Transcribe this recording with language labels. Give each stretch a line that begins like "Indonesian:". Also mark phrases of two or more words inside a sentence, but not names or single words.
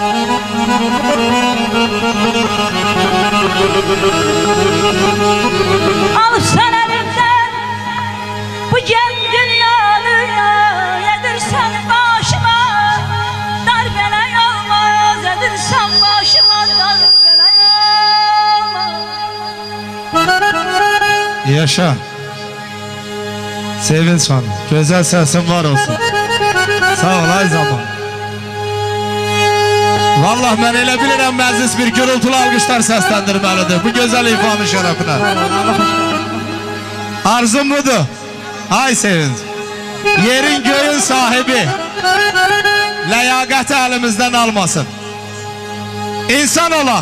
Turkish: Alıpsan elimden bu gen dünyanı, yedirsen başıma darbeler olmaz, yedirsen başıma darbeler olmaz. Yaşa. Sevinç Hanım. Güzel sesin var olsun.
Azerbaijani: Sağ ol ay zaman. Vallahi ben elə bilirəm məclis bir gürültülü alqışlar səsləndirməlidir bu gözəl ifanın şərəfinə. Arzum budur. Ay Sevinç. Yerin göyün sahibi ləyaqəti əlimizdən almasın. İnsan olaq.